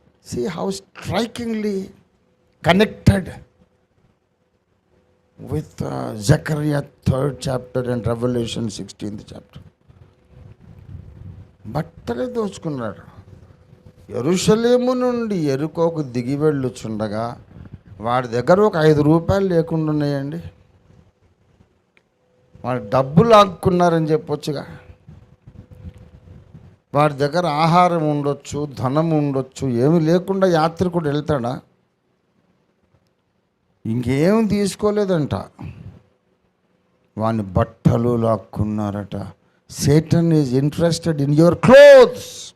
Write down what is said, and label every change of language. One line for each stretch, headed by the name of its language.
English: See how strikingly connected with Zechariah 3rd chapter and Revelation 16th chapter.
Telugu: బట్టలే దోచుకున్నాడు. యెరూషలేము నుండి యెరికోకు దిగి వెళ్ళుచుండగా వాడి దగ్గర ఒక 5 రూపాయలు లేకుండా ఉన్నాయండి. వాడు డబ్బులు లాక్కున్నారని చెప్పొచ్చుగా. వాడి దగ్గర ఆహారం ఉండొచ్చు, ధనం ఉండొచ్చు, ఏమి లేకుండా యాత్రికుడు వెళ్తాడా? ఇంకేం తీసుకోలేదంట, వాని బట్టలు లాక్కున్నారట.
English: Satan is interested in your clothes.